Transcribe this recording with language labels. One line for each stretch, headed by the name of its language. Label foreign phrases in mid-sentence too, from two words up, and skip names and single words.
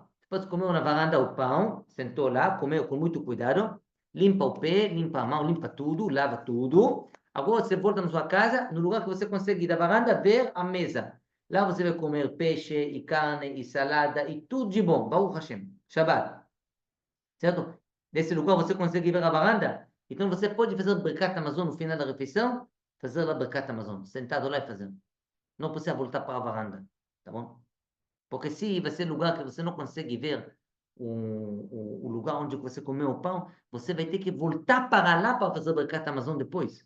Portuguese: Depois de comer na varanda o pão, sentou lá, comeu com muito cuidado, limpa o pé, limpa a mão, limpa tudo, lava tudo. Agora você volta na sua casa, no lugar que você consegue da varanda ver a mesa. Lá você vai comer peixe e carne e salada e tudo de bom.
Hebrew: ברוך השם. שבת.
Portuguese: Certo? Nesse lugar você consegue ver a varanda. Então você pode fazer
Hebrew: ברכת המזון
Portuguese: no final da refeição, fazer lá
Hebrew: ברכת המזון,
Portuguese: sentado lá e fazendo. Não precisa voltar para a varanda. Tá bom? Porque se vai ser lugar que você não consegue ver o lugar onde você comeu o pão, você vai ter que voltar para lá para fazer
Hebrew: ברכת המזון
Portuguese: depois.